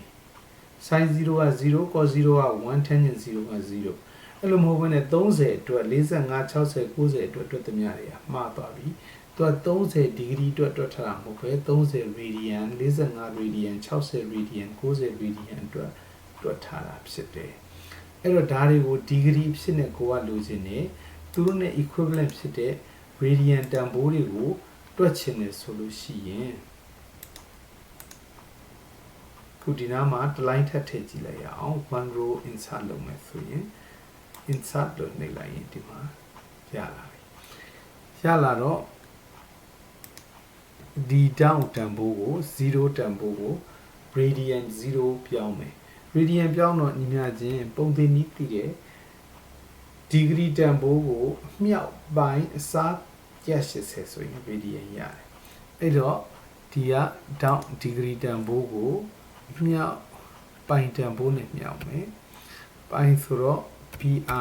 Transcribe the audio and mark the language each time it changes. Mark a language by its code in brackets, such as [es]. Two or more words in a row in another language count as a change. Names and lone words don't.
[my] sin 0က0 cos 0က1 tangent 0က0အဲ့လိုမဟုတ်ဘဲနဲ့30အတွက်45 60 90အတွက်တွက်သမျှတွေကမှားသွားပြီသူက30 degree အတွက်တွက်ထားတာမဟုတ်ပဲ30 radian 45 radian 60 radian 90 radian အတွက်တွက်ထားတာဖြစ်တယ်အဲ့တော့ဒါတွေကို degree ဖြစ်နေကိုကလိုချင်နေသူတို့နဲ့ equivalent ဖြစ်တဲ့ radian တန်ဖိုးတွေကိုတွက်ချင်တယ်ဆိုလို့ရှိရင် ခုဒီနားမှာတစ်လိုင်းထပ်ထည့်ကြည့်လိုက်ရအောင် [en] one row insert [my] လုပ်မယ်ဆိုရင် insert လို့နှိပ်လိုက်ရင်ဒီမှာရလာပြီရလာတော့ ဒီ down တန်ဖိုးကို0တန်ဖိုးကို radian 0ပြောင်းမယ် radian ပြောင်းတော့ညီမျှချင်းပုံသင်နည်းသိတယ် degree တန်ဖိုးကိုအမြောက်ပိုင်းအစား180ဆိုရင် radian ရတယ်အဲ့တော့ဒီက down degree တန်ဖိုးကိုမြောက်ပိုင်းတန်ဖိုးနဲ့မြောက်မယ်ပိုင်းဆိုတော့ pi